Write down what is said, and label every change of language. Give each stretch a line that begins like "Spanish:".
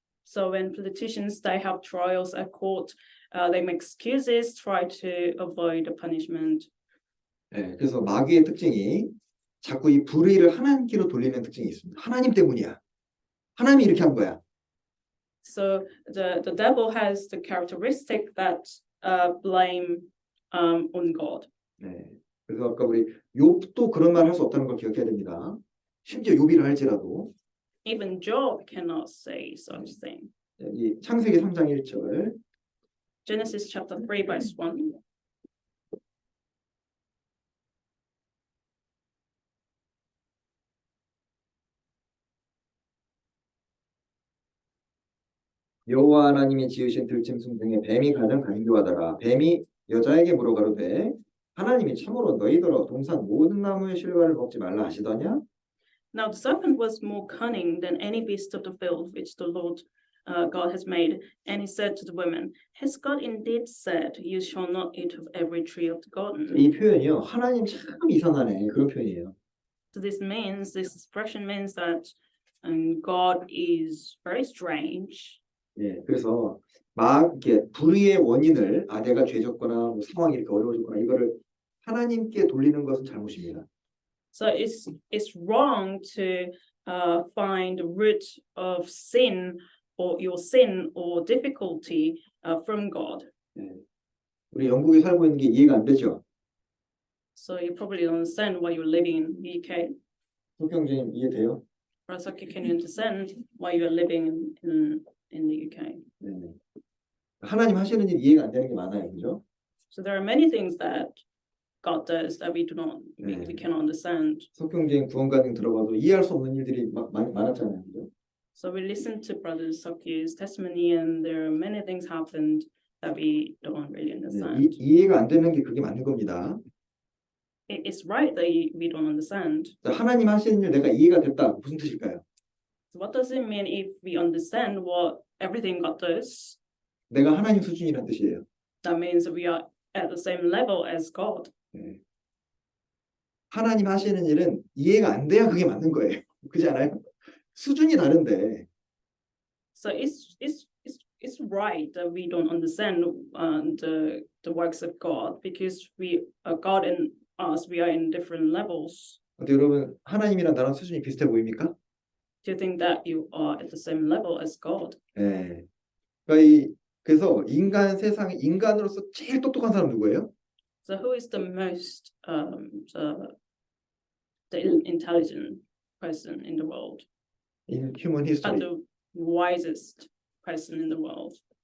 English: So when politicians they have trials at court, they make excuses, try to avoid the punishment.
Korean: 예, 그래서 마귀의 특징이 자꾸 이 불의를 하나님께로 돌리는 특징이 있습니다. 하나님 때문이야. 하나님이 이렇게 한 거야.
English: So the devil has the characteristic that blame on God.
Korean: 네, 그래서 아까 우리 욥도 그런 말 할 수 없다는 걸 기억해야 됩니다. 심지어 욥이라 할지라도
English: Even Job cannot say such thing.
Korean: 이 창세기 3장 1절
English: Genesis chapter 3 verse 1.
Korean: 여호와 하나님이 지으신 들짐승 중에 뱀이 가장 간교하더라. 뱀이 여자에게 물어가로되 하나님이 참으로 너희더러 동산 모든 나무의 실과를 먹지 말라 하시더냐?
English: Now the serpent was more cunning than any beast of the field which the Lord God has made. And he said to the woman, Has God indeed said, You shall not eat of every tree of the garden?
Korean: 이 표현이요. 하나님 참 이상하네. 그런 표현이에요.
English: So this expression means that God is very strange.
Korean: 예, 그래서 막 이렇게 불의의 원인을 내가 죄졌거나 뭐 상황이 이렇게 어려워졌거나 이거를 하나님께 돌리는 것은 잘못입니다.
English: So it's wrong to find the root of sin or your sin or difficulty from God.
Korean: 예, 우리 영국에 살고 있는 게 이해가 안 되죠?
English: So you probably don't understand why you're living in the UK.
Korean: 성경님 이해돼요?
English: Rasaki, can you understand why you're living in the UK?
Korean: 네. 하나님 하시는 일 이해가 안 되는 게 많아요, 그죠?
English: So there are many things that God does that we cannot understand.
Korean: 성경쟁 구원가님 들어봐도 이해할 수 없는 일들이 많았잖아요, 그죠?
English: So we listen to Brother Soki's testimony, and there are many things happened that we don't really understand.
Korean: 이해가 안 되는 게 그게 맞는 겁니다.
English: It's right that we don't understand.
Korean: 하나님 하시는 일 내가 이해가 됐다 무슨 뜻일까요?
English: So what does it mean if we understand what everything God does?
Korean: 내가 하나님 수준이란 뜻이에요.
English: That means we are at the same level as God.
Korean: 예. 하나님 하시는 일은 이해가 안 돼야 그게 맞는 거예요. 그렇지 않아요? 수준이 다른데
English: So it's right that we don't understand the works of God because God and us, we are in different levels.
Korean: 어때 여러분 하나님이랑 나랑 수준이 비슷해 보입니까?
English: Do you think that you are at the same level as God?
Korean: 예. 그러니까 그래서 세상에 인간으로서 제일 똑똑한 사람 누구예요?
English: So who is the most the intelligent person in the world? In human And history. the wisest person in the world?